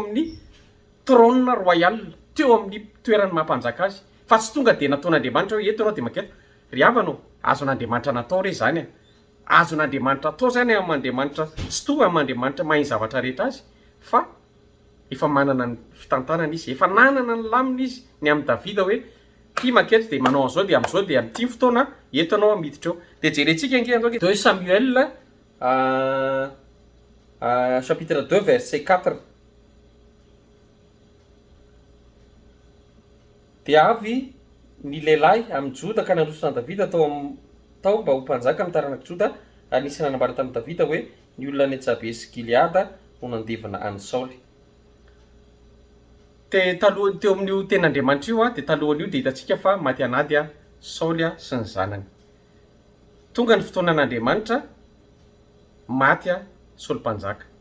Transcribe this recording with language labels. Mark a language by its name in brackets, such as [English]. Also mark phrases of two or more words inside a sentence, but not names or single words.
[Malagasy] amin'ny trône royal teo amin'ny toerany mampanjaka azy fa tsy tonga de nataon'Andriamanitra hoe eto anao de maketa ry havanao azon'Andriamanitra natao re zany azon'Andriamanitra atao zany amin'Andriamanitra tsy to amin'Andriamanitra mahay zavatra rehetra azy fa efa manana ny fitantanana izy efa nanana ny lamina izy ny amin'ny Davida hoe ty makety de manao an'izao de am'izao de amin'ity fotoana eto anao miditra eo de jerentsika angeanao 2 Samuel [French] chapitre 2 verset 4 [Malagasy] de avy ny lehilahy amin'ny Joda ka nanosona Davida tao mba ho mpanjaka amin'ny taranaka Joda anisy nanambara tamin'ny Davida hoe ny olona ny Jabesy Gileada no nandevina an'i Saoly teo amin'io ten'Andriamanitra io de talohan'io de hitantsika fa maty anady Saoly sy ny zanany tonga ny fotoanan'Andriamanitra maty Saoly mpanjaka